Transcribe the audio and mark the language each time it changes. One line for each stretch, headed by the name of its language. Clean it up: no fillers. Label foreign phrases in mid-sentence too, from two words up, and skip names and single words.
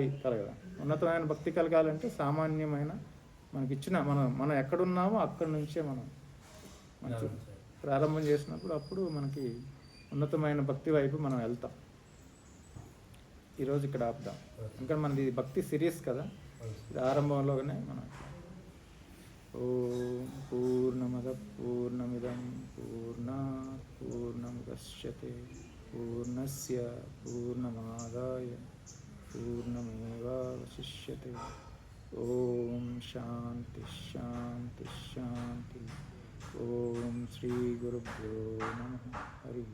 Telugu: ఉన్నతమైన భక్తి కలగాలంటే సామాన్యమైన మనకి ఇచ్చిన మనం ఎక్కడున్నామో అక్కడి నుంచే మనం మంచి ప్రారంభం చేసినప్పుడు అప్పుడు మనకి ఉన్నతమైన భక్తి వైపు మనం వెళ్తాం. ఈరోజు ఇక్కడ ఆపుదాం. ఇంకా మనది భక్తి సిరీస్ కదా, ఇది ఆరంభంలోనే మనం
Sanskrit: ఓం పూర్ణమద పూర్ణమిదం పూర్ణాత్ పూర్ణముదచ్యతే పూర్ణస్య పూర్ణమాదాయ పూర్ణమేవావశిష్యతే. ఓం శాంతి శాంతి శాంతి. ఓం శ్రీ గురుభ్యో నమః.